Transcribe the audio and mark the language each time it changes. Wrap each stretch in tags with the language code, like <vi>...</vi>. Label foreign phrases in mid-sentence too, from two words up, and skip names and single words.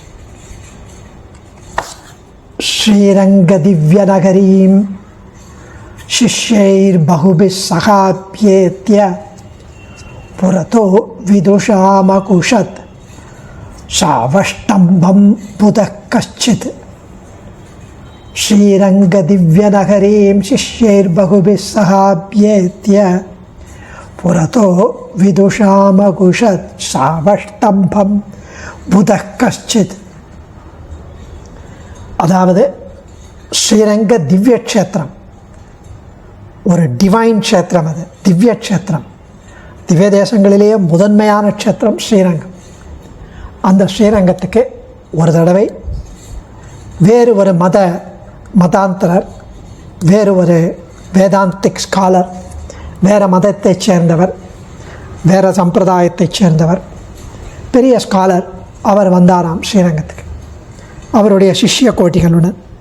<sa>श्रीरङ्ग दिव्य नगरीं शिष्यैर् बहुभिस् सहाभ्येत्य पुरतो विदुषामकुशत् सावष्टम्भं बुधः कश्चित्. श्रीरंग दिव्य नगरीं शिष्यैर्बहुभिः सहाभ्येत्य पुरतो विदुषामकुशत् सावष्टम्भं बुधः कश्चित्.</sa> <ta>அதாவது ஸ்ரீரங்க திவ்ய க்ஷேத்திரம் ஒரு டிவைன் க்ஷேத்திரம். அது திவ்ய க்ஷேத்திரம். திவ்ய தேசங்களிலேயே முதன்மையான க்ஷேத்திரம் ஸ்ரீரங்கம். அந்த ஸ்ரீரங்கத்துக்கு ஒரு தடவை வேறு ஒரு மதாந்தரர், வேறு ஒரு</ta> <en>Vedantic scholar,</en> <ta>வேறு மதத்தைச் சேர்ந்தவர், வேறு சம்பிரதாயத்தைச் சேர்ந்தவர், பெரிய ஸ்காலர் அவர் வந்தாராம் ஸ்ரீரங்கத்துக்கு அவருடைய சிஷ்ய கோட்டிகளுடன்.</ta>